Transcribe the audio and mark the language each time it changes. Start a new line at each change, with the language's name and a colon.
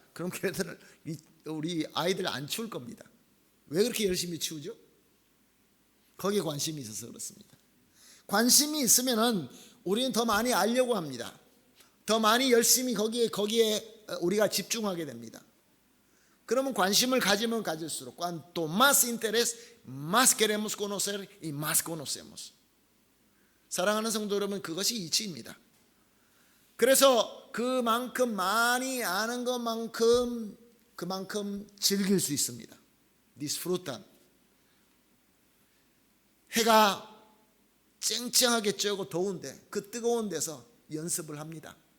Korean: 그럼 걔들은 우리 아이들 안 치울 겁니다. 왜 그렇게 열심히 치우죠? 거기에 관심이 있어서 그렇습니다. 관심이 있으면은 우리는 더 많이 알려고 합니다. 더 많이 열심히 거기에 우리가 집중하게 됩니다. 그러면 관심을 가지면 가질수록
Spanish: cuanto más interés, más queremos conocer y más conocemos.
Korean: 사랑하는 성도 여러분, 그것이 이치입니다. 그래서 그만큼 많이 아는 것만큼 그만큼 즐길 수 있습니다.
Spanish: disfrutan.
Korean: 해가 쨍쨍하게 쬐고 더운데 그 뜨거운 데서 연습을 합니다.